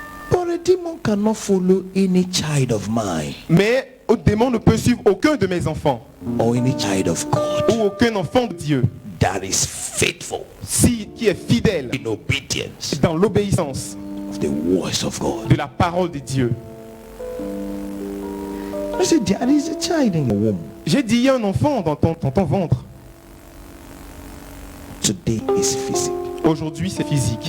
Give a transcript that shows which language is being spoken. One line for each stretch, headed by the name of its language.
English: But a demon cannot follow any child of mine
French: Mais un démon ne peut suivre aucun de mes enfants.
English: or any child of God
French: Ou aucun enfant de Dieu.
English: that is faithful
French: Qui est fidèle
English: in obedience
French: dans l'obéissance
English: of the voice of God.
French: de la parole de Dieu.
English: I said, there is a child in your womb.
French: J'ai dit il y a un enfant dans ton ventre.
English: Today is physical.
French: Aujourd'hui c'est physique.